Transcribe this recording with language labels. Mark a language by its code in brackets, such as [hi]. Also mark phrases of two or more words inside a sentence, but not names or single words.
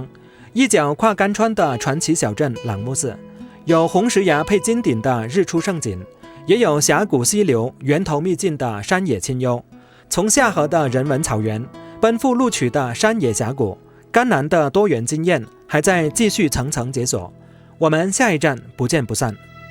[zh] 一腳跨甘川的傳奇小鎮朗木寺，有紅石崖配金頂的日出勝景，也有峽谷溪流源頭秘境的山野清幽。從下河的人文草原，奔赴錄取的山野峽谷，甘南的多元經驗還在繼續層層解鎖。我們下一站不見不散。